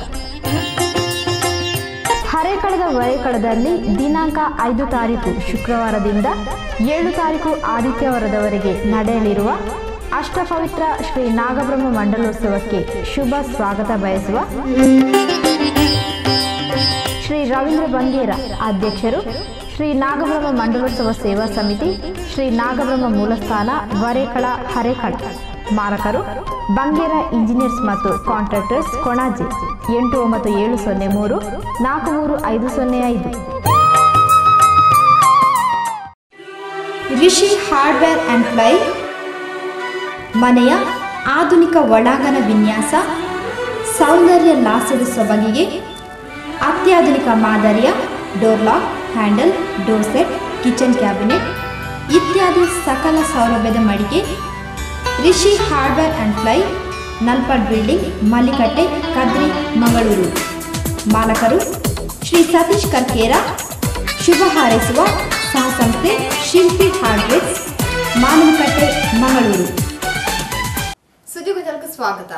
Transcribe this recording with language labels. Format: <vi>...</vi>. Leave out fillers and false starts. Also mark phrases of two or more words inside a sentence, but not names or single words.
<kn>ಹರೇಕಳದ ವರೇಕಳದಲ್ಲಿ ದಿನಾಂಕ 5 ತಾರೀಕು ಶುಕ್ರವಾರದಿಂದ 7 ತಾರೀಕು ಆದಿತ್ಯವಾರದವರೆಗೆ ನಡೆಯಲಿರುವ ಅಷ್ಟಪವಿತ್ರ ಶ್ರೀ ನಾಗಬ್ರಹ್ಮ ಮಂಡಲೋತ್ಸವಕ್ಕೆ ಶುಭ ಸ್ವಾಗತ ಬಯಸುವ ಶ್ರೀ ರವೀಂದ್ರ ಬಂಗೇರ ಅಧ್ಯಕ್ಷರು, ಶ್ರೀ ನಾಗಬ್ರಹ್ಮ ಮಂಡಲೋತ್ಸವ ಸೇವಾ ಸಮಿತಿ, ಶ್ರೀ ನಾಗಬ್ರಹ್ಮ ಮೂಲಸ್ಥಾನ ವರೇಕಳ ಹರೇಕಳ. ಮಾರಕರು ಬಂಗೇರ ಇಂಜಿನಿಯರ್ಸ್ ಮತ್ತು ಕಾಂಟ್ರಾಕ್ಟರ್ಸ್, ಕೊಣಾಜೆ 89703 43505. ರಿಷಿ ಹಾರ್ಡ್ವೇರ್ ಆ್ಯಂಡ್ ಪ್ಲೈ ಮನೆಯ ಆಧುನಿಕ ಒಳಾಂಗಣ ವಿನ್ಯಾಸ, ಸೌಂದರ್ಯ ಲಾಸದ ಸೊಬಗಿಗೆ ಅತ್ಯಾಧುನಿಕ ಮಾದರಿಯ</kn> <en>door lock,</en> <kn>ಹ್ಯಾಂಡಲ್,</kn> <en>door set, kitchen cabinet</en> <kn>ಇತ್ಯಾದಿ ಸಕಲ ಸೌಲಭ್ಯದ ಮಳಿಗೆ ರಿಷಿ ಹಾರ್ಡ್ವೇರ್ ಆ್ಯಂಡ್ ಪ್ಲೈ, ನಲ್ಪಾಡ್ ಬಿಲ್ಡಿಂಗ್, ಮಲ್ಲಿಕಟ್ಟೆ, ಕದ್ರಿ, ಮಂಗಳೂರು. ಮಾಲಕರು ಶ್ರೀ ಸತೀಶ್ ಕರ್ಕೇರ. ಶುಭ ಹಾರೈಸುವ ಸಹಸಂಸ್ಥೆ ಶಿಲ್ಪಿ ಹಾರ್ಡ್ವೇರ್ಸ್, ಮಾನವಕಟ್ಟೆ, ಮಂಗಳೂರು. ಸುದ್ದಿಗೋಚರಕ್ಕೆ ಸ್ವಾಗತ.</kn>